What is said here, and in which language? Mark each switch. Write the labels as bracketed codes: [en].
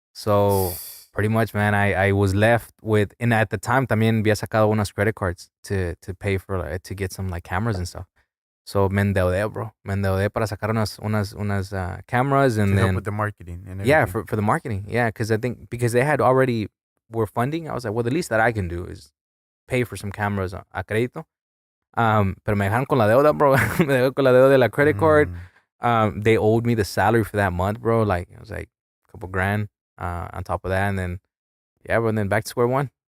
[en] So pretty much, man, I was left with, and at the time [es] también había sacado unas [en] credit cards to pay for, to get some like cameras and stuff. [es] So me endeudé, bro. Me endeudé para sacar unas [en] cameras and to then help with the marketing and everything. Yeah, for the marketing. Yeah, because I think because they had already were funding, I was like, well, the least that I can do is pay for some cameras [es] a crédito. Pero me dejaron con la deuda, bro. Me dejaron con la deuda de la credit card. [en] They owed me the salary for that month, bro. Like it was like a couple grand on top of that, and then yeah, bro. And then back to square one.